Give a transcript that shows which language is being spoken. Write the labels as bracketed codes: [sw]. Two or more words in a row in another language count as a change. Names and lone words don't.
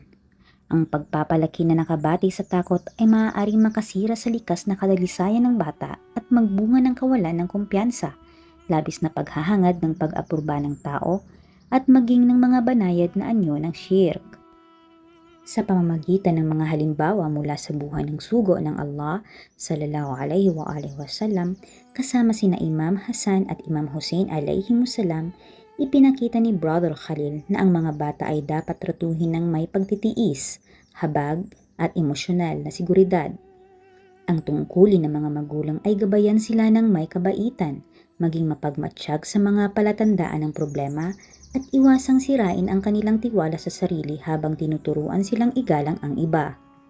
[tl] Ang pagpapalaki na nakabatay sa takot ay maaaring makasira sa likas na kadalisayan ng bata at magbunga ng kawalan ng kumpiyansa, labis na paghahangad ng pag-apurba ng tao at maging ng mga banayad na anyo ng shirk. Sa pamamagitan ng mga halimbawa mula sa buhay ng sugo ng Allah [ar] صلى الله عليه وسلم [tl] kasama sina Imam Hasan at Imam Hussein alaihimussalam, ipinakita ni Brother Khalil na ang mga bata ay dapat tratuhin ng may pagtitiis, habag at emosyonal na seguridad. Ang tungkulin ng mga magulang ay gabayan sila ng may kabaitan, maging mapagmatsyag sa mga palatandaan ng problema at iwasang sirain ang kanilang tiwala sa sarili habang tinuturuan silang igalang ang iba.